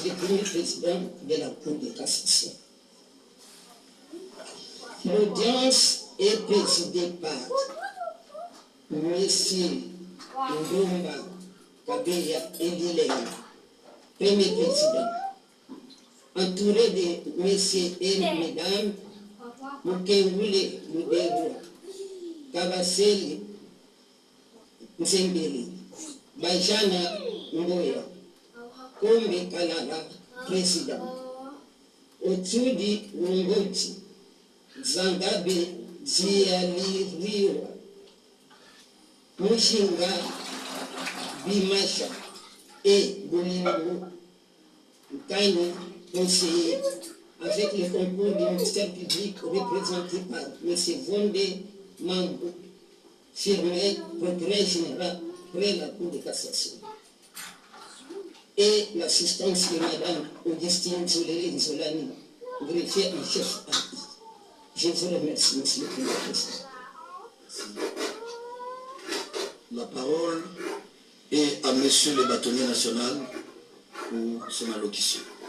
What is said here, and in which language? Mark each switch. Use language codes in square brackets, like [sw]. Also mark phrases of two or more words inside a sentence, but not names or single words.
[fr] le premier président de la Cour de cassation. L'audience est présidée par M. Ndumba Kabeya Edileng, premier président, entouré de M. et Mme Mukewule Muderu, Kabaseli Nzembeli, Bajana Ngoya, Kombe Kalala, président, Otsudi Ngoti, Zangabe Zialiriwa, Mushinga Bimasha et Bolingo Kani, conseiller, avec le concours du ministère public représenté par M. Vondé Mambo, firmé procureur général près la Cour de cassation. Et l'assistance de Mme Augustine Zoléré Zolani, greffier en chef à. Je vous remercie, monsieur le Président. La parole est à monsieur le bâtonnier national pour son allocution.